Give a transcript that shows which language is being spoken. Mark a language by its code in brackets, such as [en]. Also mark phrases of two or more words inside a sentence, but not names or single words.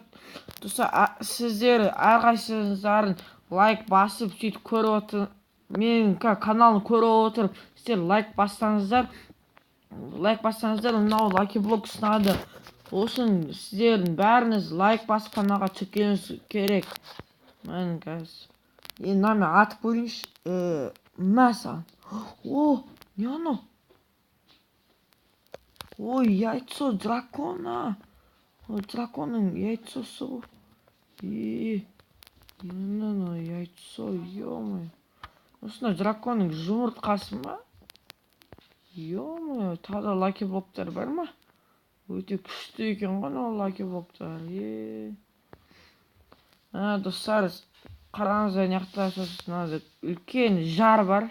[kk] Достар, сіздер әрқайсыңыздарын лайк басып сөйтіп көріп менің каналымды көріп отырып сіздер лайк бассаңыздар, мынау Lucky Block сынады. Осын сіздердің бәріңіз лайк басып каналға тіркелуіңіз керек. Мен қазір енді мен атып көрейінші. Мәсаған. [ru] О, не оно? Ой, яйцо дракона. [kk] Ой, драконның яйцосы ғой. [ru] Оно яйцо, ё-моё. [kk] Осындай драконның жұмыртқасы ма? Ё-моё, тағы Lucky Block'тар бар ма? Өте күшті екен ғой ол Lucky Block'тар. Достар, қараңыздар, неқта сосын үлкен жар бар.